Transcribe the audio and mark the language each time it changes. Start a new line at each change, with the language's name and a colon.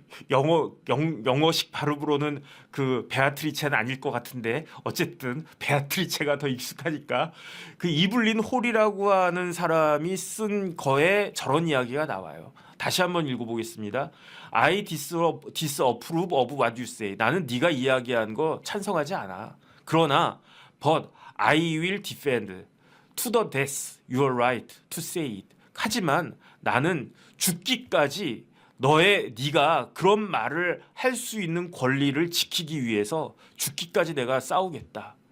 Korean: 영어식 발음으로는 베아트리체는 아닐 것 같은데 어쨌든 베아트리체가 더 익숙하니까 이블린 홀이라고 하는 사람이 쓴 거에 저런 이야기가 나와요. 다시 한번 읽어보겠습니다.
English: I disapprove of what you say.
Korean: 나는 네가 이야기한 거 찬성하지 않아. 그러나
English: but I will defend to the death your right to say it.
Korean: 하지만 나는 죽기까지 네가 그런 말을 할 수 있는 권리를 지키기 위해서 죽기까지 내가 싸우겠다.